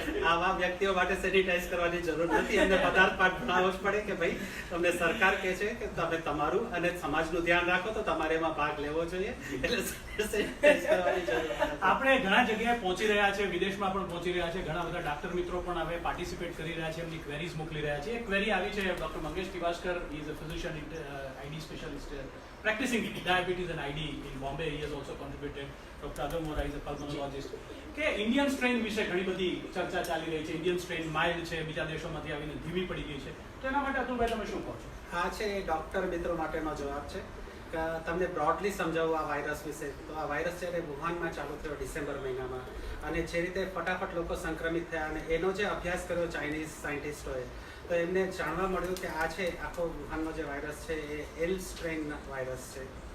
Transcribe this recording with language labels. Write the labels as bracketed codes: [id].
[gu] આવા વ્યક્તિઓ માટે સેનિટાઈઝ કરવાની જરૂર નથી. એમને પદાર્થ પાઠ ભણાવવો જ પડે કે ભાઈ તમને સરકાર કહે છે કે તમે તમારું અને સમાજનું ધ્યાન રાખો, તો તમારે એમાં ભાગ લેવો જોઈએ, એટલે સેનિટાઈઝ કરવાની જરૂર નથી. આપણે ઘણા જગ્યાએ પહોંચી રહ્યા છે, વિદેશમાં પણ પહોંચી રહ્યા છે, ઘણા બધા ડાક્ટર મિત્રો પણ હવે પાર્ટિસિપેટ કરી રહ્યા છે, એમની ક્વેરીઝ મોકલી રહ્યા છે. એક ક્વેરી આવી છે doctor Mangesh તિવાસ્કર, [en] he is a physician, ID specialist, practicing diabetes and ID in Bombay. He has also contributed. Dr. Adam Vora is a pulmonologist. [gu] કે ઇન્ડિયન સ્ટ્રેન વિશે ઘણી બધી ચર્ચા ચાલી રહી છે. ઇન્ડિયન સ્ટ્રેન માઇલ્ડ છે, બીજા દેશોમાંથી આવીને ધીમી પડી ગઈ છે, તો એના માટે અતુલભાઈ તમે શું કહો છો? આ છે ડોક્ટર મિત્રો માટેનો જવાબ છે કે તમને બ્રોડલી સમજાવું આ વાયરસ વિશે. તો આ વાયરસ જ્યારે વુહાનમાં ચાલુ થયો ડિસેમ્બર મહિનામાં, અને જે રીતે ફટાફટ લોકો સંક્રમિત થયા, અને એનો જે અભ્યાસ કર્યો ચાઇનીઝ સાયન્ટિસ્ટોએ, તો એમને જાણવા મળ્યું કે આ છે આખો વુહાનનો જે વાયરસ છે એ એલ સ્ટ્રેન વાયરસ છે.